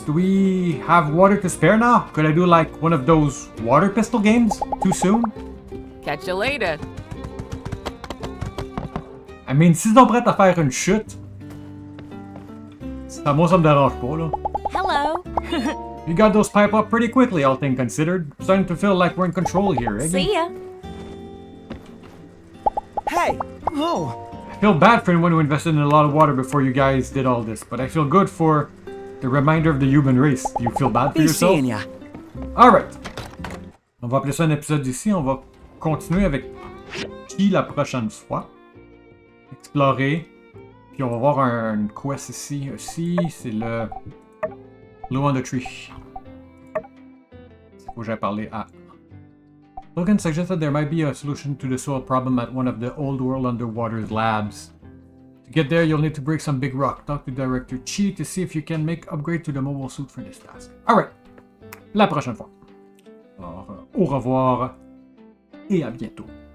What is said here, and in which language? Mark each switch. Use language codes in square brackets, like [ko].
[en] Do we have water to spare now? Could I do like one of those water pistol games? Too soon? Catch you later. [fr] I mean, s'ils sont prêts à faire une chute, moi ça me dérange pas, là. [en] Hello. You got those pipe up pretty quickly, all things considered. Starting to feel like we're in control here, eh? See ya. Hey! Oh! I feel bad for anyone who invested in a lot of water before you guys did all this, but I feel good for the reminder of the human race. Do you feel bad for yourself? Seeing ya. Alright. [fr] On va appeler ça un épisode ici. On va continuer avec qui la prochaine fois. Explorer. Puis on va voir un quest ici. Ici, c'est le Blue on the Tree. C'est quoi j'ai parlé à. [en] Logan suggested there might be a solution to the soil problem at one of the Old World Underwater labs. To get there, you'll need to break some big rock. Talk to Director Chi to see if you can make upgrade to the mobile suit for this task. [fr] Alright, la prochaine fois. Alors, au revoir et à bientôt.